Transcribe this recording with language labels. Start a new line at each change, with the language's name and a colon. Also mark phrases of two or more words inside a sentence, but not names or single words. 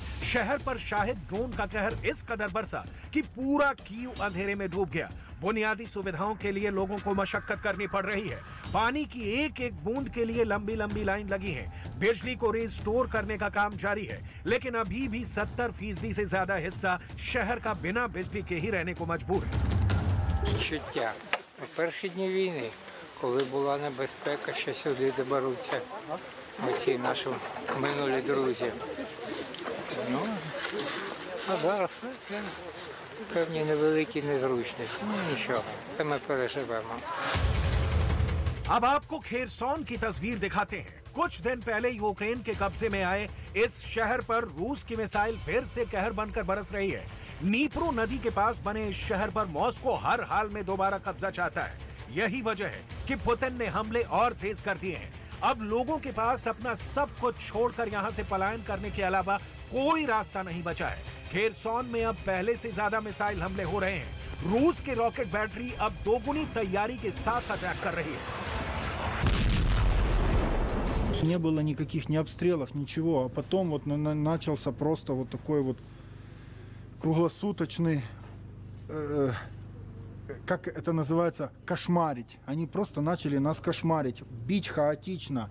Hindi: शहर पर शाहिद ड्रोन का कहर इस कदर बरसा कि पूरा कीव अंधेरे में डूब गया। बुनियादी सुविधाओं के लिए लोगों को मशक्कत करनी पड़ रही है। पानी की एक एक बूंद के लिए लंबी लंबी लाइन लगी है। बिजली को रिस्टोर करने का काम जारी है, लेकिन अभी भी 70% से ज्यादा हिस्सा शहर का बिना बिजली के ही रहने को मजबूर है।
Ukrainian: Відчуття. У перші дні війни, коли була небезпека, що сюди доберуться оці наші минулі друзі. Ну, а зараз це певні невеликі незручності. Ну, нічого, це ми переживемо.
Hindi: अब आपको खेरसॉन की तस्वीर दिखाते हैं। कुछ दिन पहले यूक्रेन के कब्जे में आए इस शहर पर रूस की मिसाइल फिर से कहर बनकर बरस रही है। नीप्रो नदी के पास बने इस शहर पर मॉस्को हर हाल में दोबारा कब्जा चाहता है। यही वजह है कि पुतिन ने हमले और तेज कर दिए हैं। अब लोगों के पास अपना सब कुछ छोड़कर यहां से पलायन करने के अलावा कोई रास्ता नहीं बचा है। खेरसॉन में अब पहले से ज्यादा मिसाइल हमले हो रहे हैं। रूस के रॉकेट बैटरी अब दोगुनी तैयारी के साथ अटैक कर रही है।
Russian: Не было никаких ни обстрелов, ничего. А потом вот начался просто вот такой вот круглосуточный, как это называется, кошмарить. Они просто начали нас кошмарить, бить хаотично.